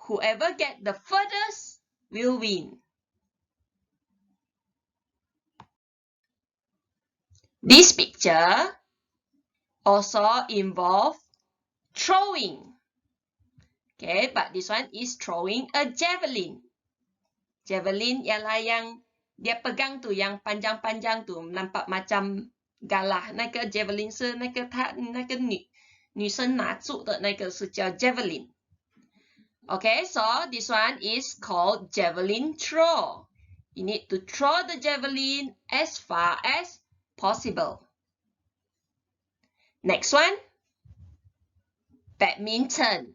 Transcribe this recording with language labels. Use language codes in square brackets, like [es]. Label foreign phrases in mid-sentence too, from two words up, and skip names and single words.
[en] whoever get the furthest will win. This picture also involve throwing. Okay, but this one is throwing a javelin. [ms] Javelin ialah yang dia pegang tu, yang panjang-panjang tu, nampak macam galah. [zh] 那个 javelin 是那个女生拿住的那个是叫 javelin. [en] Okay, so this one is called javelin throw. You need to throw the javelin as far as possible. Next one, badminton.